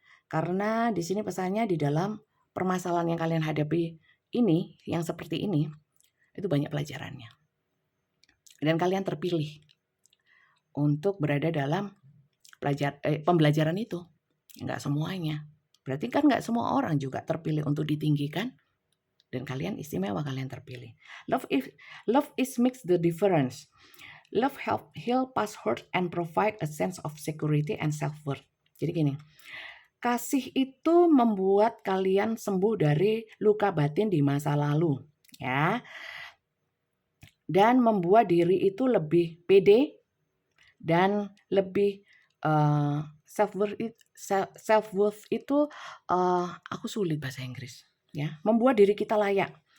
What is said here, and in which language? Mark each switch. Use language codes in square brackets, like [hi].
[id] Karena di sini pesannya di dalam permasalahan yang kalian hadapi ini, yang seperti ini, itu banyak pelajarannya. Dan kalian terpilih untuk berada dalam pembelajaran itu. Enggak semuanya. Berarti kan enggak semua orang juga terpilih untuk ditinggikan. Dan kalian istimewa, kalian terpilih. [en] Love is makes the difference. Love help heal past hurt and provide a sense of security and self-worth. [id] Jadi gini, kasih itu membuat kalian sembuh dari luka batin di masa lalu, ya. Dan membuat diri itu lebih pede dan lebih self-worth itu aku sulit bahasa Inggris, ya. Membuat diri kita layak.